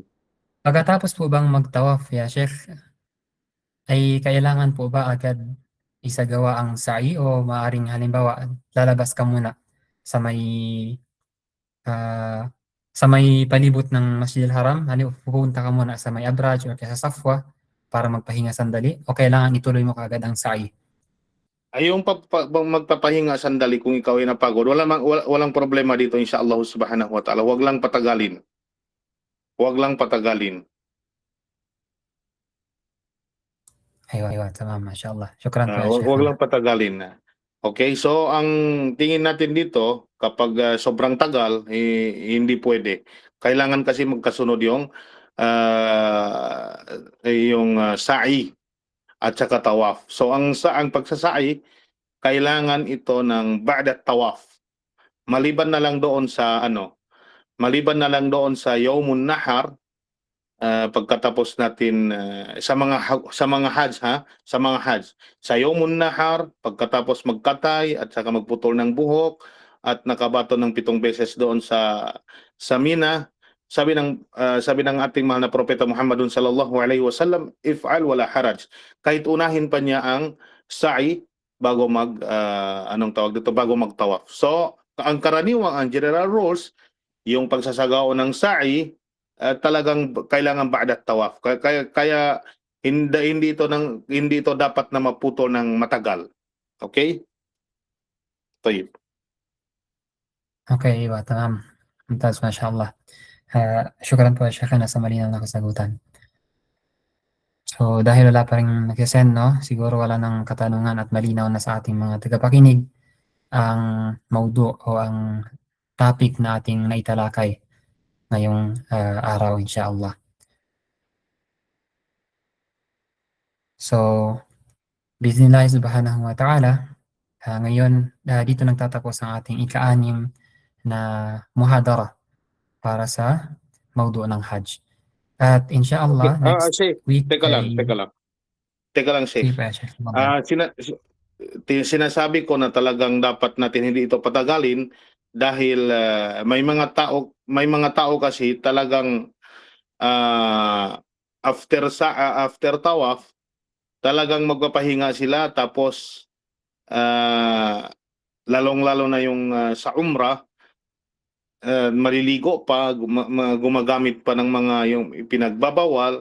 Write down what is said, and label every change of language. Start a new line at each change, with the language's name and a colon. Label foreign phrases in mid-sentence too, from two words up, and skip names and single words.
Filipino: pagkatapos po bang magtawaf, ya Sheikh, ay kailangan po ba agad isagawa ang sa'i o maaaring halimbawa lalabas ka muna sa may ah, sa may palibot ng Masjidil Haram, pupunta ka muna sa may Abraj o kaya sa Safwa para magpahinga sandali o kailangan ituloy mo kaagad ang sa'i? Ay yung magpapahinga sandali kung ikaw ay napagod, walang problema dito
Arabic: إن شاء الله سبحانه وتعالى.
Filipino: Wag lang patagalin. Wag lang patagalin.
Arabic: أيوه أيوه تمام ما شاء الله.
Filipino: Shukran po ya Wag Sheikhana. lang patagalin. Okay, so ang tingin natin dito kapag sobrang tagal hindi pwede. Kailangan kasi magkasunod ah, yung sa'i at saka tawaf. So ang pagsasa'i kailangan ito ng
Arabic: بعد طواف.
Filipino: Maliban na lang doon sa maliban na lang doon sa Yawmun Nahar. Pagkatapos natin sa mga Hajj sa mga Hajj. Sa Yawmun Nahar, pagkatapos magkatay at saka magputol ng buhok at nakabato ng 7 beses doon sa Mina, sabi ng ating mahal na propeta Muhammadun
Arabic: صلى الله عليه وسلم, افعل ولا حرج.
Filipino: Kahit unahin pa niya ang sa'i bago anong tawag dito, bago magtawaf. So, ang karaniwang ang general rules, yung pagsasagao ng sa'i talagang kailangan
Arabic: بعد طواف.
Filipino: Kaya hindi ito dapat na maputol ng matagal. Okay? Tayyib.
Arabic: Okay, أيوه تمام ممتاز ما شاء الله.
Filipino: Shukran po ya Sheikhana sa malinaw na kasagutan. So dahil wala pa ring nag-send, no, siguro wala nang katanungan at malinaw na sa ating mga tagapakinig ang maudu o ang topic na ating naitalakay ngayong araw, inshallah. So,
Arabic: بسم الله سبحانه وتعالى,
Filipino: ngayon dito nagtatapos ang ating ika-anim na muhadara para sa maudu ng Hajj. At Okay. inshallah, next Sheikh, week teka lang, ay... teka lang. Teka lang, Sige Sheikh. pa, Sheikh. Tafadhal. Sinasabi ko na talagang dapat natin hindi ito patagalin dahil may mga tao kasi talagang after tawaf talagang magpapahinga sila tapos ah, lalong-lalo na yung sa umrah, maliligo pa, gumagamit pa ng mga yung pinagbabawal.